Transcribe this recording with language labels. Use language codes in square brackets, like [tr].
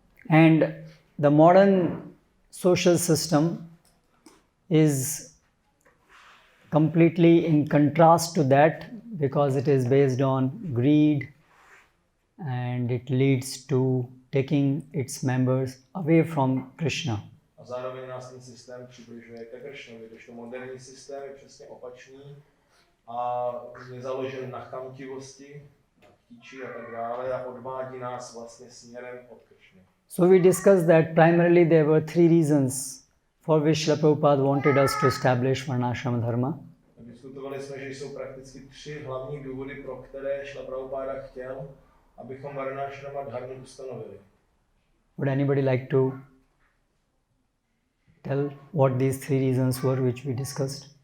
[en] And the modern social system is completely in contrast to that, because it is based on greed and it leads to taking its members away from Krishna. [cs] A zároveň nás ten systém přibližuje ke Krishnovi, když to moderní systém je přesně opačný a je založen na chamtivosti, na chtíči a tak dále a odvádí nás vlastně směrem od Krishny. [en] So we discussed that primarily there were three reasons for which Srila Prabhupada wanted us to establish Varnashrama Dharma. [cs] Diskutovali jsme, že jsou prakticky tři hlavní důvody, pro které Srila Prabhupada chtěl, abychom Varnashrama Dharmu ustanovili. [en] Would anybody like to tell what these three reasons were which we discussed?